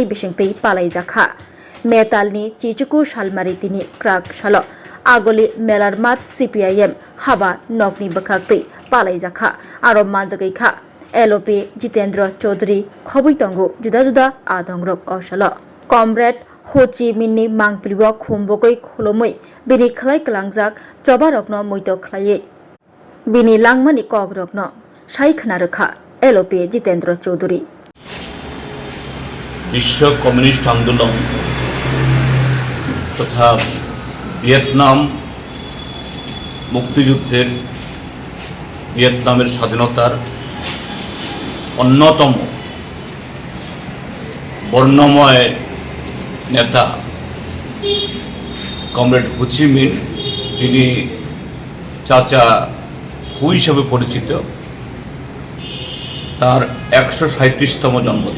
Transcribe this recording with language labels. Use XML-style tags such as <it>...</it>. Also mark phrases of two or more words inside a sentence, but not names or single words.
<trp>बिसिंतै पालायजाखा मेटालनि चिचुकु सालमारितिनि क्राक साल आगोलि मेलारमात CPIM हाबा नकनि बखाक्तै पालायजाखा आरो मानजागैखा LOP जितेन्द्र चौधरी खबैतंगु जुदा जुदा आदंग्रक असल कमरेड हो चि मिननि मांगपिलिबो खुमबगै खुलुमै बिनि खलाय कलांजाक चबारकनो मैतो खलायै बिनि लांमानि कगरकनो सायखना रोखा LOP जितेन्द्र चौधरी</trp> <bn>বিশ্ব কমিউনিস্ট আন্দোলন তথা ভিয়েতনাম মুক্তিযুদ্ধের ভিয়েতনামের স্বাধীনতার অন্যতম বর্ণময় নেতা কমরেড হো চি মিন, যিনি চাচা হু হিসাবে পরিচিত, তার 137তম জন্মদিন।</bn>